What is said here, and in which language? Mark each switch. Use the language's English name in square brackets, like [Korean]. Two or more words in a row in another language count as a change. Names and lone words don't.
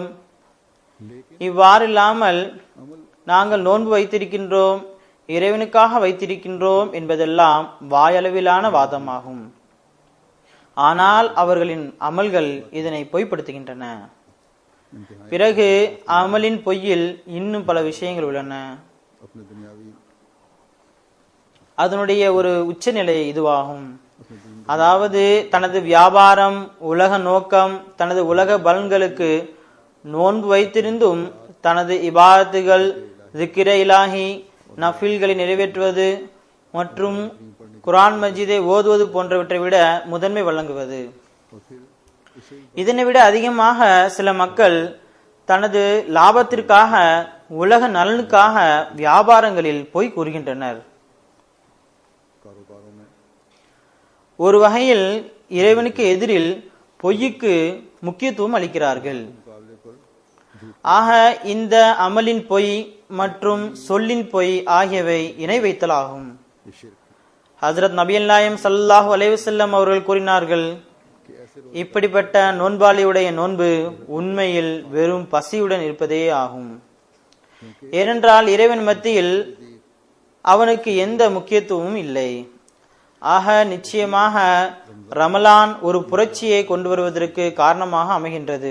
[Tamil] இவ்வாறு இல்லாமல் நாங்கள் நோன்பு வைத்திருக்கின்றோம், இறைவனுக்காக வைத்திருக்கின்றோம் என்பதெல்லாம் வாயளவிலான வாதமாகும். ஆனால் அவர்களின் அமல்கள் இதனை பொய்ப்படுத்துகின்றன. பிறகு அமலின் பொய்யில் இன்னும் பல விஷயங்கள் உள்ளன. [Hindi] अपने दुनियावी [Tamil] அதனுடைய ஒரு உச்சநிலை இதுவாகும். அதாவது தனது வியாபாரம், உலக நோக்கம், தனது உலக பலன்களுக்கு நோன்பு வைத்திருந்தும் தனது இபாதத்துகள், [Arabic] ذكر إلهي, [Tamil] நஃபில்களை நிறைவேற்றுவது மற்றும் குர்ஆன் மஜீதை ஓதுவது போன்றவற்றை விட முதன்மை வழங்குவது. இதனை விட அதிகமாக சில மக்கள் தனது லாபத்திற்காக, உலக நலனுக்காக வியாபாரங்களில் பொய் கூறுகின்றனர். [Hindi] कारोबारों में [Tamil] ஒரு வகையில் இறைவனுக்கு எதிரில் பொய்யுக்கு முக்கியத்துவம் அளிக்கிறார்கள். [Hindi] मुकाबले पर [Tamil] ஆக இந்த அமலின் பொய் மற்றும் சொல்லின் பொய் ஆகியவை இணை வைத்தலாகும். [Hindi] ये शिर्क [Tamil] ஹஜ்ரத் நபிகள் நாயகம் [Arabic] صلى الله عليه وسلم [Tamil] அவர்கள் கூறினார்கள், [Hindi] कि ऐसे [Tamil] இப்படிப்பட்ட நோன்பாளியுடைய நோன்பு உண்மையில் வெறும் பசியுடன் இருப்பதே ஆகும். ஏனென்றால் இறைவன் மத்தியில் அவனுக்கு எந்த முக்கியத்துவமும் இல்லை. ஆக நிச்சயமாக ரமலான் ஒரு புரட்சியை கொண்டு வருவதற்கு காரணமாக அமைகின்றது.